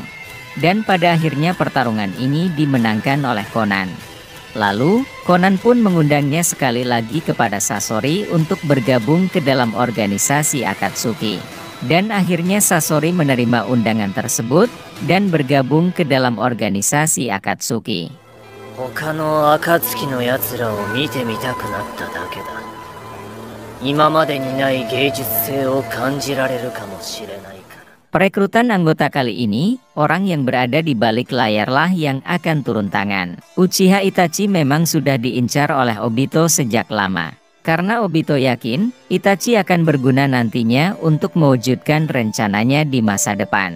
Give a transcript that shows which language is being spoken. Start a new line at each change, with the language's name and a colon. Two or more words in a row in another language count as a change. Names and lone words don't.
Indonesian: Dan pada akhirnya pertarungan ini dimenangkan oleh Conan. Lalu, Conan pun mengundangnya sekali lagi kepada Sasori untuk bergabung ke dalam organisasi Akatsuki. Dan akhirnya Sasori menerima undangan tersebut dan bergabung ke dalam organisasi Akatsuki.
Japanese: 他の暁の奴らを見てみたくなっただけだ。今までにない芸術性を感じられるかもしれないから。
Indonesian: Perekrutan anggota kali ini, orang yang berada di balik layarlah yang akan turun tangan. Uchiha Itachi memang sudah diincar oleh Obito sejak lama. Karena Obito yakin, Itachi akan berguna nantinya untuk mewujudkan rencananya di masa depan.